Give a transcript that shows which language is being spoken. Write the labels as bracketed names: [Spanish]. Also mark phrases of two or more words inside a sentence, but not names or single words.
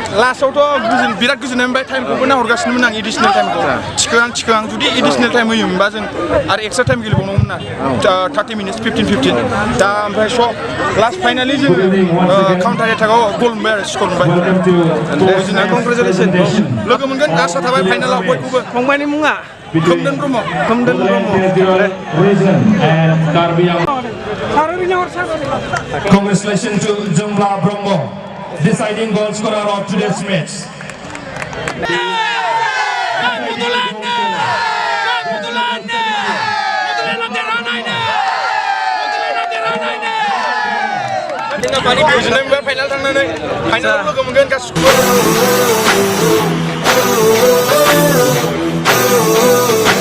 [Bodo] लास्टआवथ' बिराद गोजोननाय मोनबाय टाइमखौबो नाहरगासिनोमोन आं [English] additional time [Bodo] थिखोहां जुदि [English] additional time [Bodo] होयोमोनबा जों आरो [English] extra time [Bodo] गेलेबावनांगौमोन ना 30 मिनिट्स 15 दा ओमफ्राय स' [English] last finally [Bodo] जों [English] counter attack [Bodo] गल मोनबाय आरो स्कर मोनबाय कंग्रेचुलेसन लोगो मोनगोन आसा थाबाय फाइनालाव बयखौबो फंबायनि मुङा खोमदोन ब्रह्म [English] Congratulations to Jumla Brahmo, deciding goal scorer of today's match. [Bodo] गोजोननाय मोनबाय फाइनाल थांनानै फाइनालाव लोगो मोनगोन गासिखौबो